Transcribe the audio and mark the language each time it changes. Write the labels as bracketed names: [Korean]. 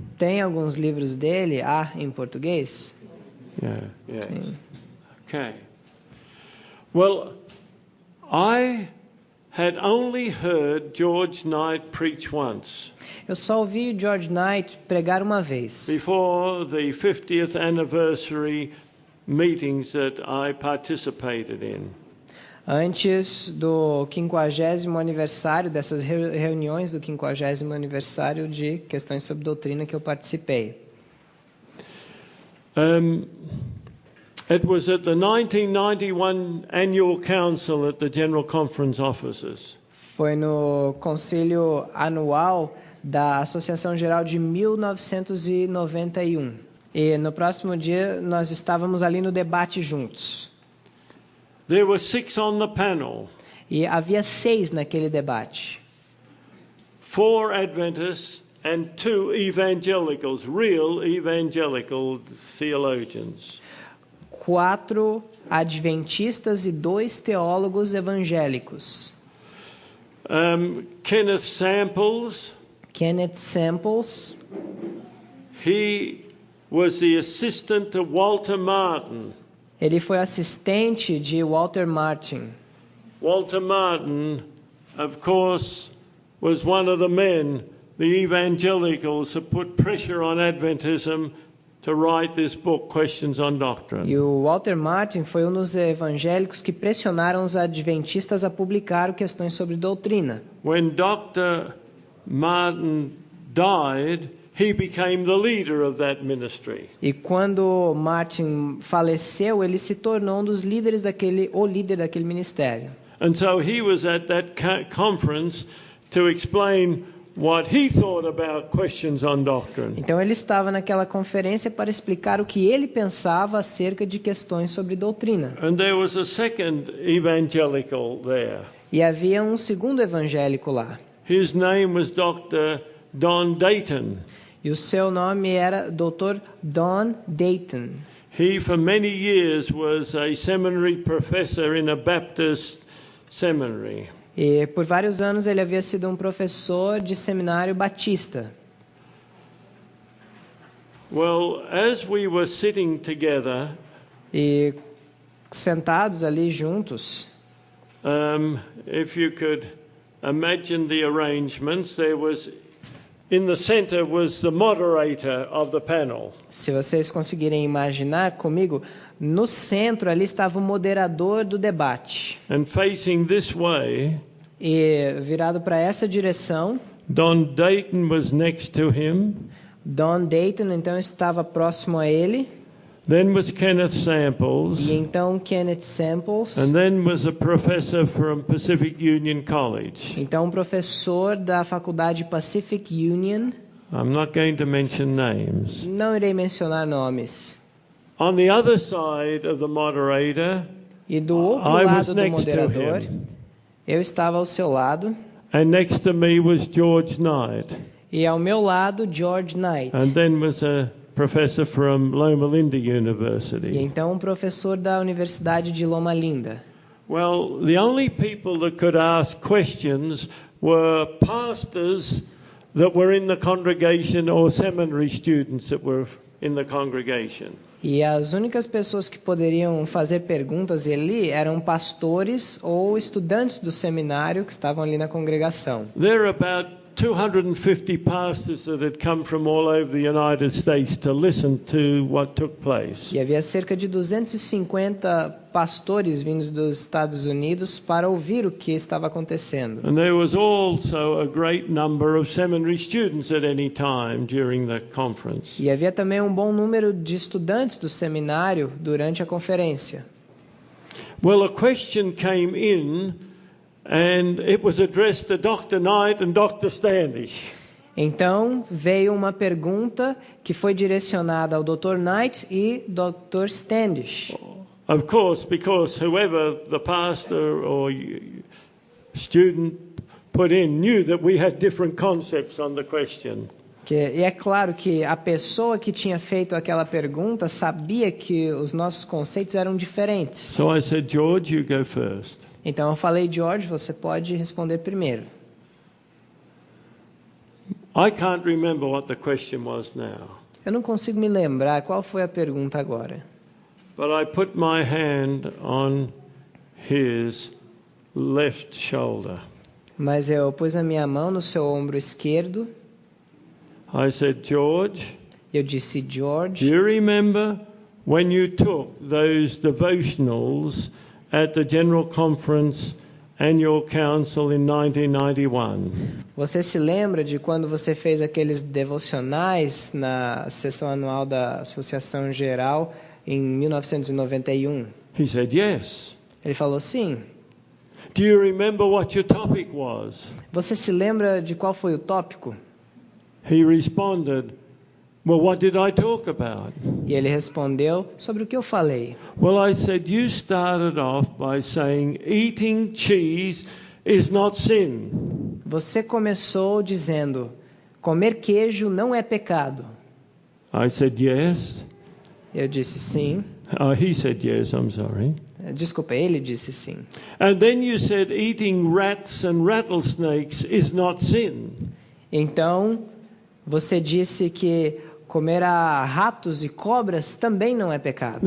[Portuguese] Tem alguns livros dele em português? [English] Yeah. Okay. Well, I had only heard George Knight preach once. [Portuguese] Eu só ouvi George Knight pregar uma vez. [English] Before the 50th anniversary meetings that I participated in. [Portuguese] Antes do 50º aniversário, dessas reuniões do 50º aniversário de Questões sobre Doutrina que eu participei. [English] It was at the 1991 Annual Council at the General Conference Offices. [Portuguese] Foi no concílio anual da Associação Geral de 1991. E no próximo dia nós estávamos ali no debate juntos. [English] There were 6 on the panel. [Portuguese] E havia 6 naquele debate. [English] 4 Adventists and 2 evangelicals, real evangelical theologians. [Portuguese] 4 adventistas e 2 teólogos evangélicos. [English] Kenneth Samples. [Portuguese] Kenneth Samples. [English] He was the assistant to Walter Martin. [Portuguese] Ele foi assistente de Walter Martin. [English] Walter Martin, of course, was one of the men, the evangelicals, that put pressure on Adventism to write this book, Questions on Doctrine. [Portuguese] E o Walter Martin foi dos evangélicos que pressionaram os adventistas a publicar Questões sobre Doutrina. [English] When Dr. Martin died, he became the leader of that ministry. [Portuguese] E quando Martin faleceu, ele se tornou um dos líderes o líder daquele ministério. [English] And so he was at that conference to explain what he thought about Questions on Doctrine. [Portuguese] Então ele estava naquela conferência para explicar o que ele pensava acerca de questões sobre doutrina. [English] And there was a second evangelical there. [Portuguese] E havia um segundo evangélico lá. [English] His name was Dr. Don Dayton. [Portuguese] E o seu nome era Dr. Don Dayton. [English] He, for many years, was a seminary professor in a Baptist seminary. [Portuguese] E por vários anos ele havia sido um professor de seminário batista. [English] Well, as we were sitting together, [Portuguese] E sentados ali juntos, [English] if you could imagine the arrangements, there was, in the center was the moderator of the panel. [Portuguese] se vocês conseguirem imaginar comigo, no centro ali estava o moderador do debate. [English] And facing this way, [Portuguese] E virado para essa direção, [English] Don Dayton was next to him. [Portuguese] Don Dayton então estava próximo a ele. [English] Then was Kenneth Samples. [Portuguese] E então Kenneth Samples. [English] And then was a professor from Pacific Union College. [Portuguese] Então um professor da faculdade Pacific Union. [English] I'm not going to mention names. [Portuguese] Não irei mencionar nomes. [English] On the other side of the moderator, [Portuguese] E do outro [English] I was [Portuguese] lado do [English] next to [Portuguese] moderador, [English] him. [Portuguese] eu estava ao seu lado. [English] And next to me was George Knight. [Portuguese] E ao meu lado, George Knight. [English] And then was a professor from Loma Linda [Portuguese] E [English] University. [Portuguese] então um professor da Universidade de Loma Linda. [English] Well, the only people that could ask questions were pastors that were in the congregation or seminary students that were in the congregation. [Portuguese] E as únicas pessoas que poderiam fazer perguntas ali eram pastores ou estudantes do seminário que estavam ali na congregação. [English] There are about 250 pastors that had come from all over the United States to listen to what took place. [Portuguese] E havia cerca de 250 pastores vindos dos Estados Unidos para ouvir o que estava acontecendo. [English] And there was also a great number of seminary students at any time during the conference. [Portuguese] E havia também um bom número de estudantes do seminário durante a conferência. [English] Well, a question came in and it was addressed to Dr. Knight and Dr. Standish. [Portuguese] Então veio uma pergunta que foi direcionada ao Dr. Knight e Dr. Standish. [English] Of course, because whoever the pastor or student put in knew that we had different concepts on the question. [Portuguese] E é claro que a pessoa que tinha feito aquela pergunta sabia que os nossos conceitos eram diferentes. [English] So I said, George, you go first. [Portuguese] Então eu falei, George, você pode responder primeiro. [English] I can't remember what the question was now, [Portuguese] Eu não consigo me lembrar qual foi a pergunta agora. [English] but I put my hand on his left shoulder. [Portuguese] Mas eu pus a minha mão no seu ombro esquerdo. [English] I said, George, [Portuguese] Eu disse, [English] do [Portuguese] George, [English] you remember when you took those devotionals at the General Conference Annual Council in 1991? [Portuguese] você se lembra de quando você fez aqueles devocionais na sessão anual da Associação Geral em 1991? [English] He said, yes. [Portuguese] Ele falou, sim. [English] Do you remember what your topic was? [Portuguese] Você se lembra de qual foi o tópico? [English] He responded, well, what did I talk about? [Portuguese] E ele respondeu, sobre o que eu falei? [English] Well, I said, you started off by saying eating cheese is not sin. [Portuguese] Você começou dizendo, comer queijo não é pecado. [English] I said, yes. [Portuguese] Eu disse sim. [English] He said, yes, I'm sorry. [Portuguese] Desculpa, ele disse sim. [English] And then you said eating rats and rattlesnakes is not sin. [Portuguese] Então, você disse que comer a ratos e cobras também não é pecado.